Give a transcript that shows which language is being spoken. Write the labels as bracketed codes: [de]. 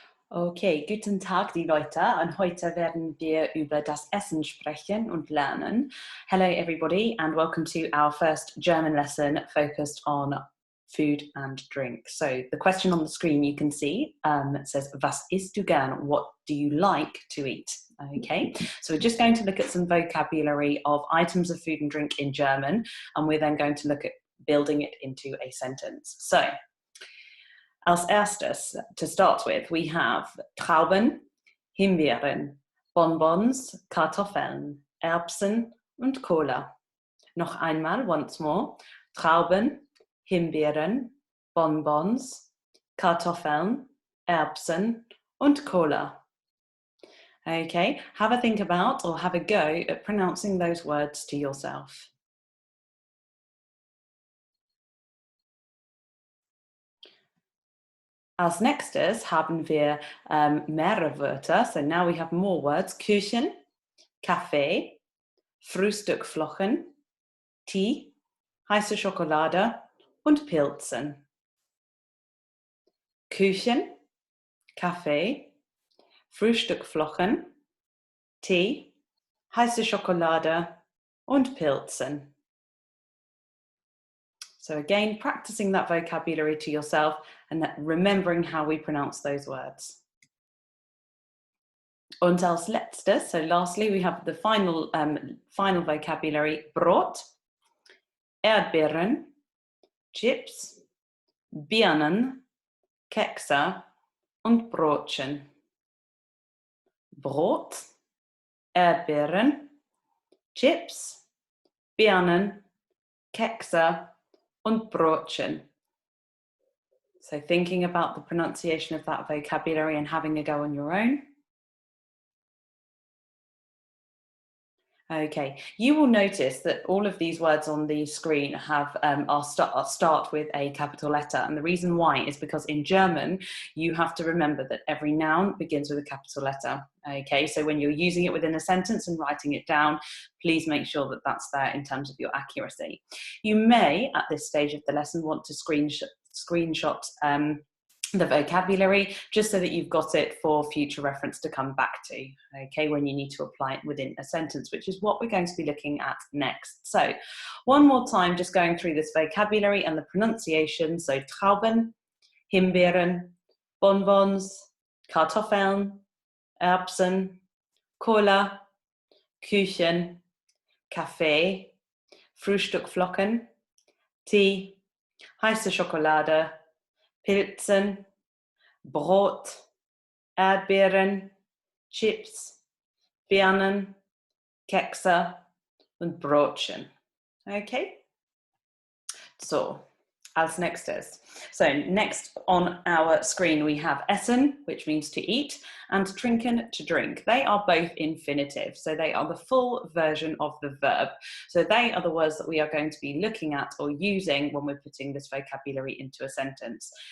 [de] Okay, guten Tag, die Leute. Und heute werden wir über das Essen sprechen und lernen. [en] Hello, everybody, and welcome to our first German lesson focused on food and drink. So the question on the screen you can see says, [de] Was isst du gern? [en] What do you like to eat? Okay, so we're just going to look at some vocabulary of items of food and drink in German, and we're then going to look at building it into a sentence. [de] So, als erstes, [en] to start with, we have [de] Trauben, Himbeeren, Bonbons, Kartoffeln, Erbsen und Cola. Noch einmal, [en] once more. [de] Trauben, Himbeeren, Bonbons, Kartoffeln, Erbsen und Cola. [en] Okay, have a think about or have a go at pronouncing those words to yourself. [de] Als nächstes haben wir mehrere Wörter. [en] So now we have more words. [de] Küchen, Kaffee, Frühstückflocken, Tee, heiße Schokolade und Pilzen. Küchen, Kaffee, Frühstückflocken, Tee, heiße Schokolade und Pilzen. [en] So again, practicing that vocabulary to yourself and remembering how we pronounce those words. [de] Und als letztes, [en] so lastly, we have the final vocabulary, [de] Brot, Erdbeeren, Chips, Birnen, Kekse und Brotchen. Brot, Erdbeeren, Chips, Birnen, Kekse und Brotchen. [en] So thinking about the pronunciation of that vocabulary and having a go on your own. Okay, you will notice that all of these words on the screen have start with a capital letter, and the reason why is because in German you have to remember that every noun begins with a capital letter. Okay, so when you're using it within a sentence and writing it down, please make sure that that's there in terms of your accuracy. You may, at this stage of the lesson, want to screenshot the vocabulary, just so that you've got it for future reference to come back to, okay, when you need to apply it within a sentence, which is what we're going to be looking at next. So one more time, just going through this vocabulary and the pronunciation. [de] So Trauben, Himbeeren, Bonbons, Kartoffeln, Erbsen, Cola, Küchen, Kaffee, Frühstückflocken, Tee, heiße Schokolade, Pilzen, Brot, Erdbeeren, Chips, Birnen, Kekse und Brotchen. Okay? So, als nächstes. [en] So next on our screen we have essen, which means to eat, and trinken, to drink. They are both infinitive, so they are the full version of the verb. So they are the words that we are going to be looking at or using when we're putting this vocabulary into a sentence.